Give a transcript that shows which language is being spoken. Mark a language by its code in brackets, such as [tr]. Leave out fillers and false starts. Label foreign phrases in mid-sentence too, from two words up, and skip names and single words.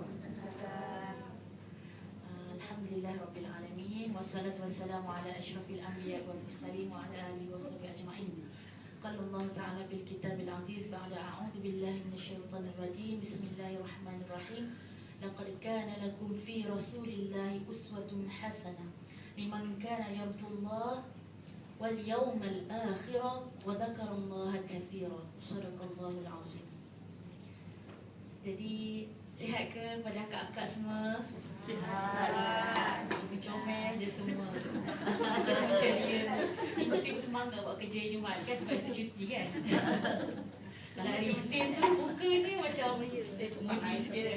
[ar] الحمد لله رب العالمين. والصلاة والسلام على أشرف الأنبياء والمرسلين وعلى آله وصحبه أجمعين. قال الله تعالى بالكتاب العزيز بعد أعوذ بالله من الشيطان الرجيم. بسم الله الرحمن الرحيم. لقد كان لكم في رسول الله أسوة حسنة لمن كان يرجو الله واليوم الآخر وذكر الله كثيرا. صدق الله العظيم. [ms] Jadi sihat ke pada akak-akak semua? Sihat. Comel-comel je semua. Kita semua ceria. Ni mesti bersemangat buat kerja Jumaat kan sebab itu cuti kan. Kalau hari Isnin tu muka ni macam moody sikit kan.